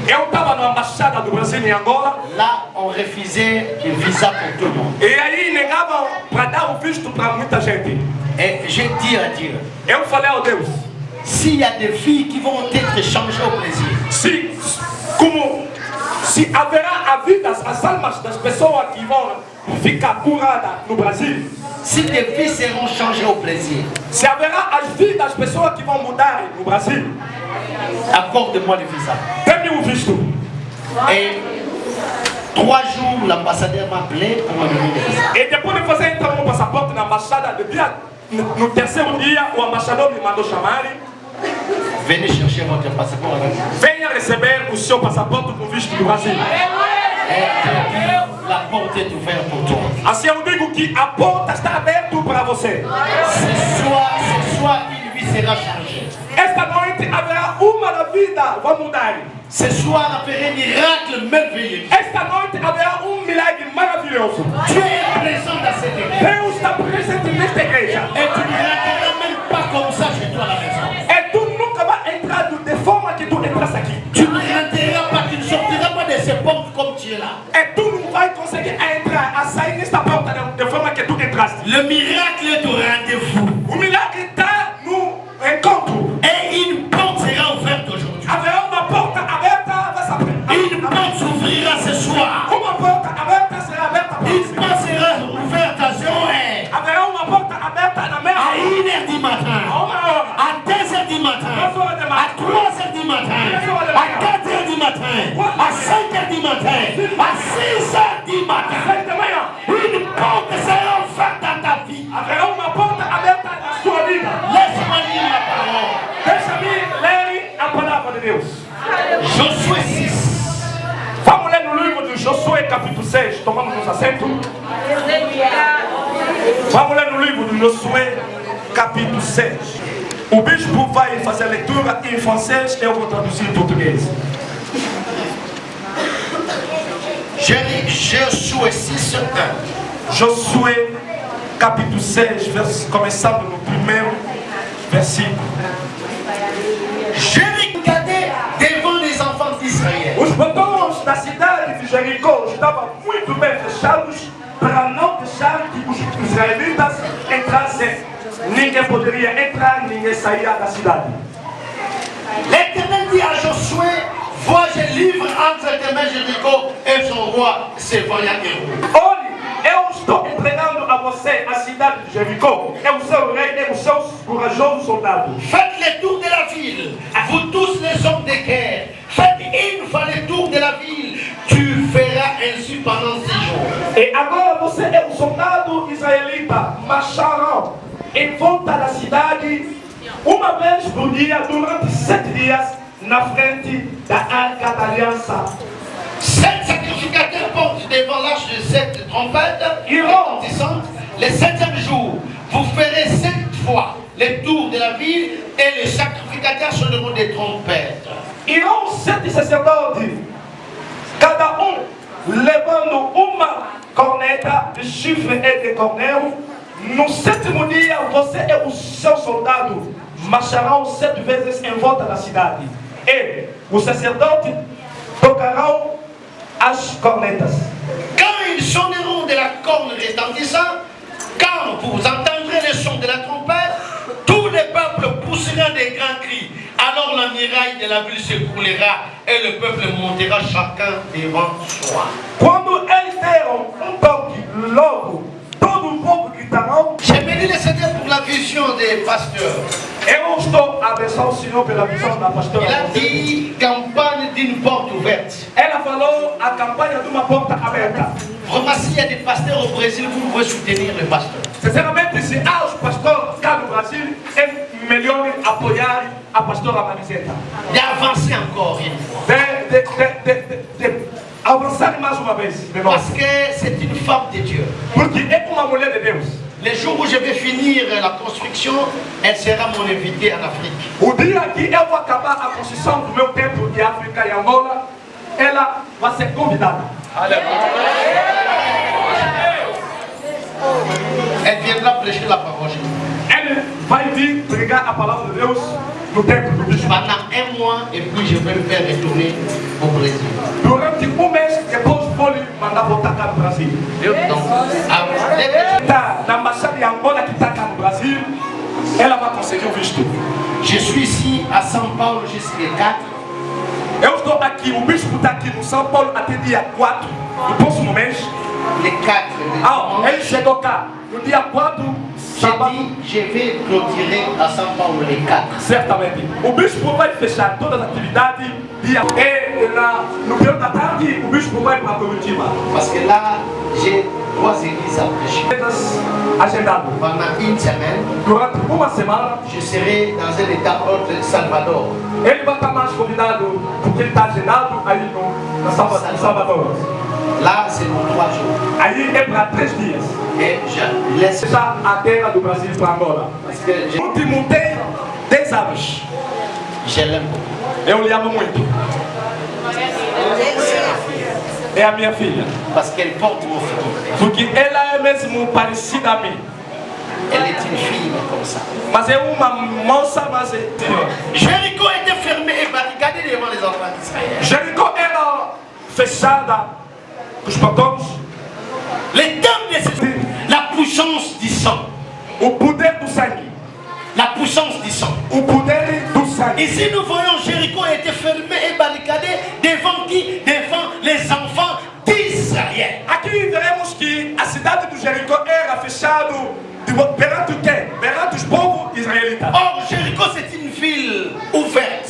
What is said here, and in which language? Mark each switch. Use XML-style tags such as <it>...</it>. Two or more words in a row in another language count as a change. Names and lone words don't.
<pt>eu estava na embaixada do Brasil em Angola,</pt> <fr>Là, on refusait le visa pour tout le monde.</fr> <pt>e aí negavam para dar o visto para muita gente.</pt> <fr>Et j'ai dit à Dieu,</fr> <pt>Eu falei ao Deus,</pt> <fr>s'il y a des filles qui vont être changées au Brésil,</fr> <pt>se haverá a vida, as almas das pessoas que vão ficar curadas no Brasil,</pt> <fr>si des filles seront changées au Brésil,</fr> <pt>se haverá as vidas das pessoas que vão mudar no Brasil,</pt> <fr>accorde-moi le visa.</fr> <pt>dê-me o visto.</pt> <fr>Et 3 jours, l'ambassadeur m'a appelé pour me donner le visa.</fr> <pt>E depois de fazer entrar meu passaporte na embaixada, no terceiro dia, o embaixador me mandou chamar.</pt> <fr>Venez chercher votre passeport avec vous.</fr> <pt>Venha receber o seu passaporte com visto do Brasil.</pt> <fr>Et la porte est ouverte pour toi.</fr> <pt>Assim eu digo que a porta está aberta para você.</pt> <fr>Ce soir, une vie sera changée.</fr> <pt>Esta noite haverá uma da vida, vai mudar.</pt> <fr>Ce soir haverá miracle merveilleux.</fr> <pt>Esta noite haverá milagre maravilhoso.</pt> <fr>Tu es présent dans cette église.</fr> <pt>Deus está presente nesta igreja.</pt> <fr>Et tu ne rentreras même pas comme ça chez toi à la maison.</fr> <pt>E tu nunca vai entrar de forma que tu entras aqui.</pt> <fr>Tu ne rentreras pas, tu ne sortiras pas de ces portes comme tu es là.</fr> <pt>E tu não vai conseguir entrar, a sair nesta porta de forma que tu entraste.</pt> <fr>Le miracle est au rendez-vous.</fr> <pt>O milagre está no encontro.</pt> <fr>Et une porte sera ouverte aujourd'hui.</fr> <pt>Haverá uma porta aberta, vai se abrir.</pt> <fr>Une porte s'ouvrira ce soir.</fr> <pt>Uma porta aberta será aberta para</pt> <fr>Une</fr> <pt>você.</pt> <fr>porte sera ouverte à 0h.</fr> <pt>Haverá uma porta aberta na</pt> <fr>À</fr> <pt>meia</pt> <fr>1h du matin.</fr> <pt>a 1 hora,</pt> <fr>À 2h du matin.</fr> <pt>2 horas de</pt> <fr>À</fr> <pt>manhã,</pt> <fr>3h du matin. À 4h du matin. À 5h du matin. À 6h du matin.</fr> <pt>6 da manhã.</pt> <fr>Une porte sera ouverte dans ta vie.</fr> <pt>Haverá uma porta aberta na sua vida.</pt> <fr>Laisse-moi lire la parole.</fr> <pt>Deixa-me ler a palavra de Deus.</pt> <fr>Josué 6.</fr> <pt>Vamos ler no livro de Josué, capítulo 6. Tomamos nos assentos. Vamos ler no livro de Josué, capítulo 6. O bispo vai fazer a leitura em francês, eu vou traduzir em português. Josué 6, 1. Josué, capítulo 6, começando no primeiro versículo.</pt> <fr>Jéricho cadait devant les enfants d'Israël.</fr> <pt>Os portões da cidade de Jericó estavam muito bem fechados para não deixar que os israelitas entrassem. Ninguém poderia entrar, ninguém saía da cidade.</pt> <fr>L'Éternel dit à Josué, vois, je livre entre tes mains Jéricho et son roi, ses vaillants héros.</fr> <pt>Olhe, eu estou entregando a você a cidade de Jericó, é o seu rei, é os seus corajosos soldados.</pt> <fr>Faites le tour de la ville, vous tous les hommes de guerre. Faites une fois le tour de la ville, tu feras ainsi pendant 6 jours.</fr> <pt>E agora você é um soldado israelita, marcharão em volta da cidade uma vez por dia durante 7 dias na frente da Arca da Aliança.</pt> <fr>7 sacrificateurs portent devant l'arche de 7 trompettes retentissantes. Le 7e jour, vous ferez 7 fois le tour de la ville et les sacrificateurs sonneront des trompettes.</fr> <pt>Irão 7 sacerdotes, cada levando uma corneta de chifre e de cornel. No 7º dia, você e os seus soldados marcharão 7 vezes em volta da cidade. E os sacerdotes tocarão as cornetas.</pt> <fr>Quand ils sonneront de la corne retentissante, quand vous entendrez le son de la trompette, tout le peuple poussera des grands cris. Alors la muraille de la ville s'écroulera et le peuple montera chacun devant soi.</fr> <pt>Quando eles deram toque, logo todo o povo gritarão.</pt> <fr>J'ai béni le Seigneur pour la vision des pasteurs.</fr> <pt>Eu estou a abençoar o Senhor pela visão da pastora.</pt> <fr>Il a dit campagne d'une porte ouverte.</fr> <pt>Ela falou a campanha de uma porta aberta.</pt> <fr>Vraiment, s'il y a des pasteurs au Brésil, vous pouvez soutenir le pasteur.</fr> <pt>Sinceramente, se há os pastores cá no Brasil, é melhor apoiar a pastora Mariseta.</pt> <fr>D'avancer encore une fois.</fr> <pt>De avançar mais uma vez.</pt> <fr>Parce que c'est une femme de Dieu.</fr> <pt>Porque é uma mulher de Deus.</pt> <fr>Le jour où je vais finir la construction, elle sera mon invitée en Afrique.</fr> <pt>O dia que eu vou acabar a construção do meu templo de África e Angola, ela vai ser convidada.</pt> <fr>Elle viendra prêcher la parole.</fr> <pt>Ele vai vir pregar a palavra de Deus no templo do bispo.</pt> <fr>Pendant 1 mois et puis je vais le faire retourner au Brésil.</fr> <pt>Durante mês, depois vou lhe mandar voltar cá no Brasil.</pt> <fr>Donc, dès que</fr> <pt>Tá na embaixada de Angola que está cá no Brasil, ela vai conseguir o visto.</pt> <fr>je suis ici à São Paulo jusqu'à 4.</fr> <pt>Eu estou aqui, o bispo está aqui no São Paulo até dia 4 do próximo mês.</pt> <fr>Les 4.</fr> <pt>Ele chegou cá no dia 4,</pt> <fr>J'ai</fr> <pt>sábado.</pt> <fr>dit, je vais clôturer à São Paulo les 4.</fr> <pt>Certamente. O bispo vai fechar todas as atividades e no período da tarde o bispo vai para Curitiba.</pt> <fr>Parce que là, j'ai 3 églises à prêcher.</fr> <pt>Agendado.</pt> <fr>Pendant 1 semaine,</fr> <pt>Durante uma semana,</pt> <fr>je serai dans un état autre de Salvador.</fr> <pt>ele vai estar mais convidado porque ele está agendado aí no Salvador.</pt> <fr>Là, c'est pour 3 jours.</fr> <pt>Aí é para 3 dias.</pt> <fr>Et je laisse</fr> <pt>Deixar a terra do Brasil para Angola.</pt> <fr>parce que</fr> <pt>O último tem 10 anos.</pt> <fr>je l'aime beaucoup.</fr> <pt>Eu lhe amo muito. É a minha filha.</pt> <fr>Parce qu'elle porte mon fruit.</fr> <pt>Porque ela é mesmo parecida a mim.</pt> <fr>Elle est une fille comme ça.</fr> <pt>Mas é uma moça, mas é...</pt> <fr>Jéricho était fermé et barricadé devant les enfants d'Israël.</fr> <pt>Jericó era fechada com os portões.</pt> <fr>Les termes nécessaires, la puissance du sang.</fr> <pt>O poder do sangue.</pt> <fr>La puissance du sang.</fr> <pt>O poder do sangue.</pt> <fr>Ici nous voyons Jéricho était fermé et barricadé devant qui? Devant les enfants d'Israël.</fr> <pt>Aqui veremos que a cidade do Jericó era fechada perante o quê? Perante os povos israelitas.</pt> <fr>Or Jéricho c'est une ville ouverte.</fr>